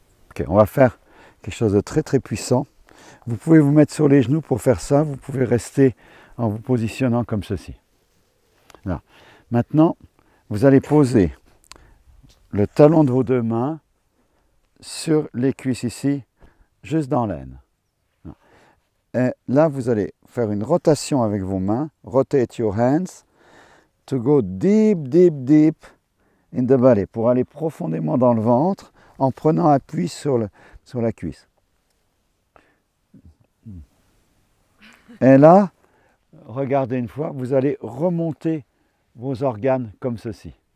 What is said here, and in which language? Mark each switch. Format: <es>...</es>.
<fr>Ok, on va faire quelque chose de très très puissant. Vous pouvez vous mettre sur les genoux pour faire ça. Vous pouvez rester en vous positionnant comme ceci. Là. Maintenant, vous allez poser le talon de vos deux mains sur les cuisses ici, juste dans l'aine. Et là, vous allez faire une rotation avec vos mains.</fr> <en>Rotate your hands to go deep, deep, deep in the belly.</en> <fr>Pour aller profondément dans le ventre en prenant appui sur la cuisse. Et là, regardez une fois, vous allez remonter vos organes comme ceci.</fr>